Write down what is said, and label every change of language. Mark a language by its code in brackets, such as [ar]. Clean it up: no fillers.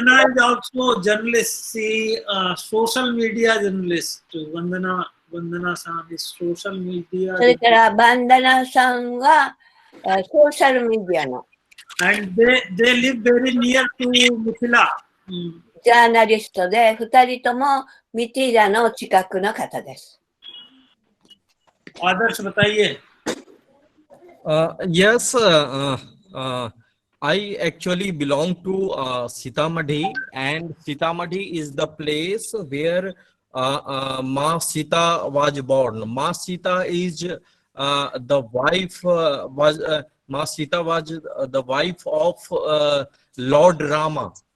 [en] Vandana is also journalist. She social media journalist. Vandana san is social media. [ja] それからバンダナさんはソーシャルメディアの。 [en] And they live very near to Mithila. [ja] ジャーナリストで2人ともミティラの近くの方です。 [hi] आदर्श बताइए। [en] Yes, I actually belong to Sitamarhi, and Sitamarhi is the place where Ma Sita was born. Ma Sita is the wife Ma Sita was the wife of Lord Rama.